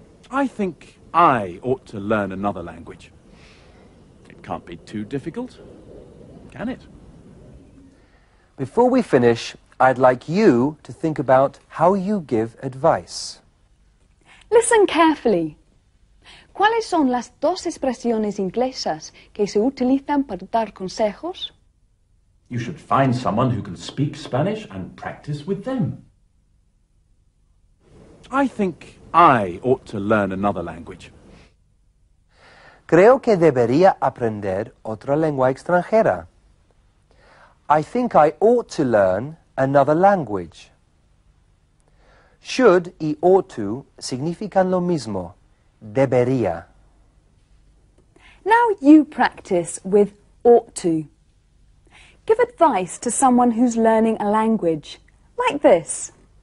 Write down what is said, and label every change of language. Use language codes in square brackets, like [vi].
[en] I think I ought to learn another language. It can't be too difficult, can it? Before we finish, I'd like you to think about how you give advice. Listen carefully. [es] ¿Cuáles son las dos expresiones inglesas que se utilizan para dar consejos? [en] You should find someone who can speak Spanish and practice with them. I think I ought to learn another language. [es] Creo que debería aprender otra lengua extranjera. [en] I think I ought to learn another language. [es] Should y ought to significan lo mismo. Debería. [en] Now you practice with ought to. Give advice to someone who's learning a language, like this.